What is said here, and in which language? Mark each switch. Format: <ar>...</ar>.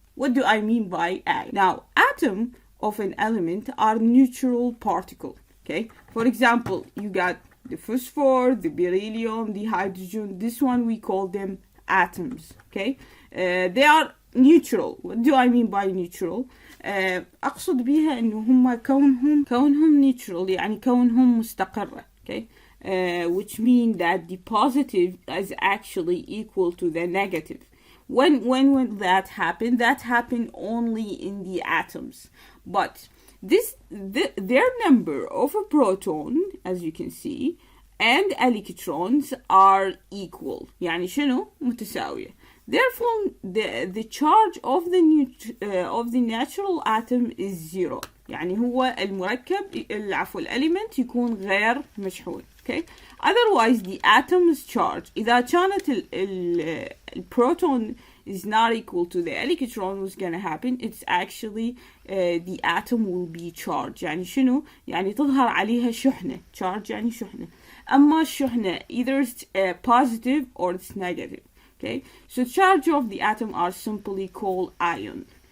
<en>What do I mean by ion? Now, atoms of an element are neutral particles. Okay, for example, you got the phosphor, the beryllium, the hydrogen. This one we call them atoms. Okay, they are neutral. What do I mean by neutral?</en> <ar>أقصد بيها إنه هم كونهم neutral، يعني كونهم مستقرة.</ar> <en>Okay, which mean that the positive is actually equal to the negative. When that happen? That happen only in the atoms. But their number of a proton, as you can see, and electrons are equal.</en> <ar>يعني شنو؟ متساوية.</ar> <en>Therefore, the charge of the natural atom is zero.</en> <ar>يعني هو المركب element يكون غير مشحون.</ar> <en>Okay. Otherwise, the atom's charge</en> <ar>إذا كانت البروتون</ar> <en>is not equal to the electron, what's gonna happen? It's actually the atom will be charged.</en> <ar>يعني شنو؟ يعني تظهر عليها شحنة. Charge يعني شحنة. أما الشحنة</ar> <en>either it's positive or it's negative. Okay, so charge of the atom are simply called ion.</en>